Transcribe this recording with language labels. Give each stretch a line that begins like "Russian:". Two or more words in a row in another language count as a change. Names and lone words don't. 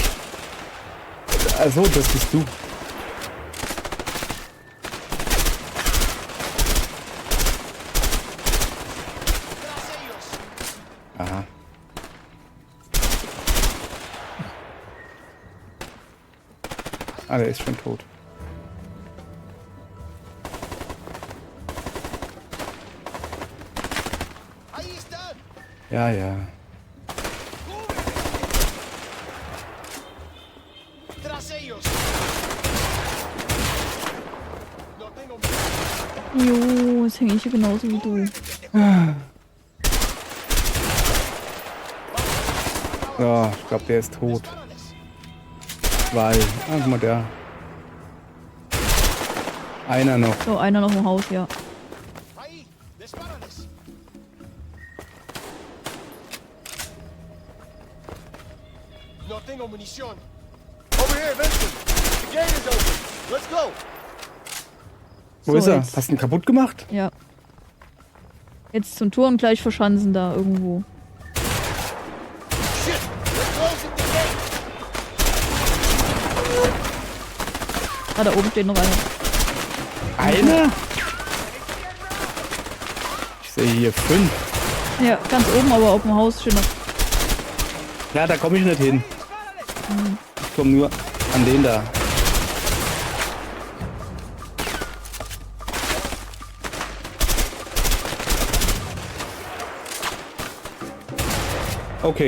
German: Also, das bist du. Aha. Ah, der ist schon tot.
Spanish: Ahí están.
German: Ja, ja.
Spanish: Tras ellos. No tengo
German: Jo, jetzt hänge ich hier genauso wie du. Ja, ich glaube, der ist tot. Zwei. Ah, guck mal, der. Einer noch. So, einer noch im Haus, ja.
Spanish: ahí. Dispárales. No tengo munición.
English: Over here, Vincent. The gate is open. Let's go.
German: Wo So, ist er? jetzt. Hast du ihn kaputt gemacht? Ja. Jetzt zum Tor und gleich verschanzen da irgendwo.
English: Shit! They're closing the gate.
German: Ah, da oben steht noch einer. Einer? Ich sehe hier 5. Ja, ganz oben, aber auf dem Haus steht noch. Ja, da komme ich nicht hin. Ich komme nur an den da. Okay.